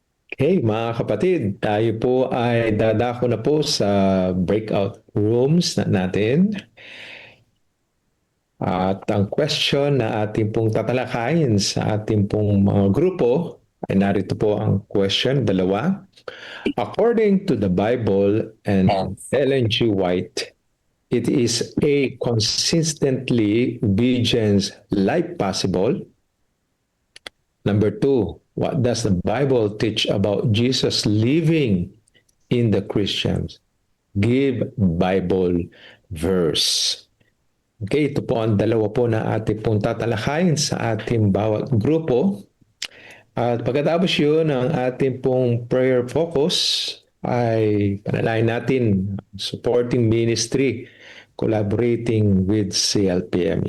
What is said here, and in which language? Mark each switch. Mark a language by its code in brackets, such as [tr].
[tl] Okay, mga kapatid, tayo po ay dadako na po sa breakout rooms natin. At ang question na ating pong tatalakayin sa ating pong mga grupo ay narito po ang question, dalawa. [en] According to the Bible and Ellen G. White, it is a consistently obedience life possible. Number 2, what does the Bible teach about Jesus living in the Christians? Give Bible verse. [tl] Okay, ito po ang dalawa po na ating pong tatalakayin sa ating bawat grupo. At pagkatapos yun, ang ating pong prayer focus ay panalangin natin [en] supporting ministry, collaborating with CLPM.